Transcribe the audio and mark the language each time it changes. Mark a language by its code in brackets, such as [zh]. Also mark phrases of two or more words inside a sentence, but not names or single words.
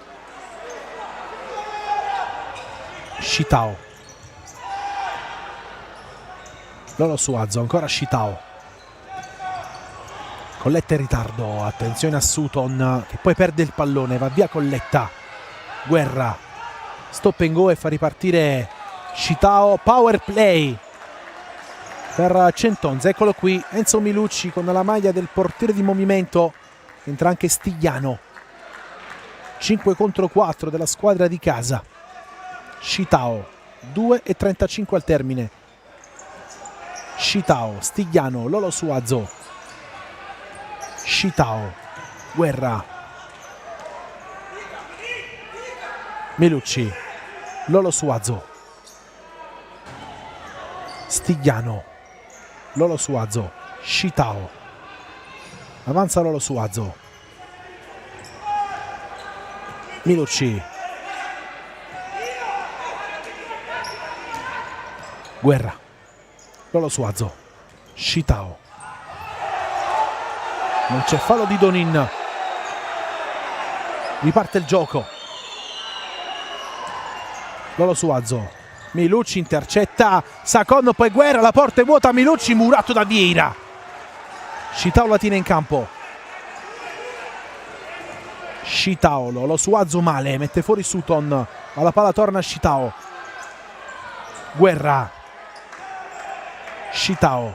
[it] Shitao. Lolo Suazo, ancora Shitao. Colletta in ritardo, attenzione a Sutton che poi perde il pallone, va via Colletta. Guerra, [en] stop and go [it] e fa ripartire Shitao. [en] Power play [it] per Centonze, eccolo qui Enzo Milucci con la maglia del portiere di movimento, entra anche Stigliano. 5 contro 4 della squadra di casa. Shitao, 2:35 al termine. Shitao, Stigliano, Lolo Suazo. Shitao, Guerra, Milucci, Lolo Suazo, Stigliano, Lolo Suazo, Shitao, avanza Lolo Suazo, Milucci, Guerra, Lolo Suazo, Shitao. Non c'è fallo di Donin. Riparte il gioco. Lolo Suazo. Milucci intercetta. Sacon, poi Guerra, la porta è vuota. Milucci murato da Vieira. Shitao la tiene in campo. Shitao, Lolo Suazo male. Mette fuori Sutton. Ma la palla torna a Shitao. Guerra. Shitao.